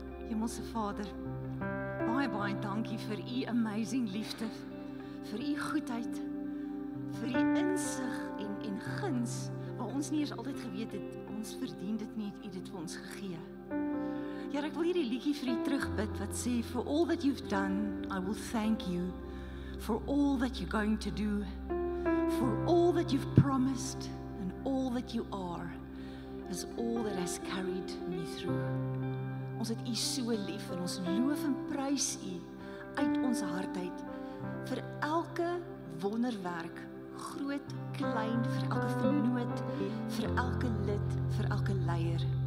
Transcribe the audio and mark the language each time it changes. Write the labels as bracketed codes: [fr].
[af] Hemelse Vader, baie dankie vir u amazing liefde, vir u goedheid, vir u insig en guns, waar ons nie eens altyd geweet het, ons verdien dit nie, het u dit vir ons gegee. Here, ek wil hierdie liedjie vir u terugbid, wat sê, [en] for all that you've done, I will thank you, for all that you're going to do, for all that you've promised, and all that you are, is all that has carried me through. [af] Ons het u so lief en ons loof en prys u uit ons hart uit vir elke wonderwerk, groot, klein, vir elke vernoot, vir elke lid, vir elke leier.